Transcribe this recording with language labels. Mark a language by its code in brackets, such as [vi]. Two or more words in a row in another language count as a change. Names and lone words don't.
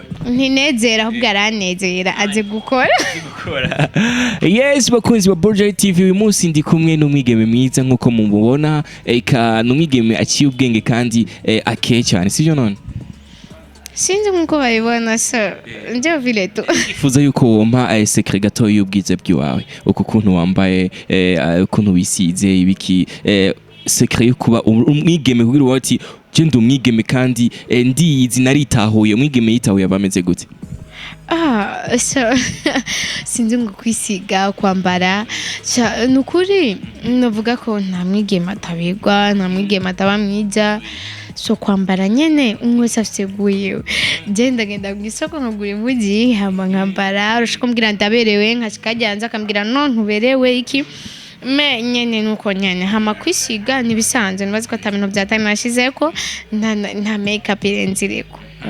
[rn] Ntinezera ahubwo aranezera aze gukora. Yes bakunzi ba Buja TV uyu munsi ndi kumwe n'umwigeme mwiza nkuko mumubona eka n'umwigeme aciye ubwenge kandi akeye cyane sivyo none? Sinzi nkuko bayibona so nje [sw] vile tu. [rn] Ifuza yuko wompa secret gato y'ubwize bw'iwawe uko kuntu wambaye ukuntu wisize ibiki secret yo kuba umwigeme kugira wati je ndi umwigeme kandi ndiyizi naritahuye umwigeme yitahuye abameze gute? So sinzi ngo kwisiga kwambara nukuri navuga ko nta mwigeme atabigwa nta mwigeme ataba mwiza so kwambara nyene umwe wese afite guyewe ngenda mu isoko nkagura impugi hama nkambara urashaka kumbwira ndaberewe nkashikajyanza akambwira no ntuberewe iki me nyene nuko nyene hama kwisiga nibisanzwe nibazi ko atabintu bya time nashizeko nta makeup irenzireko.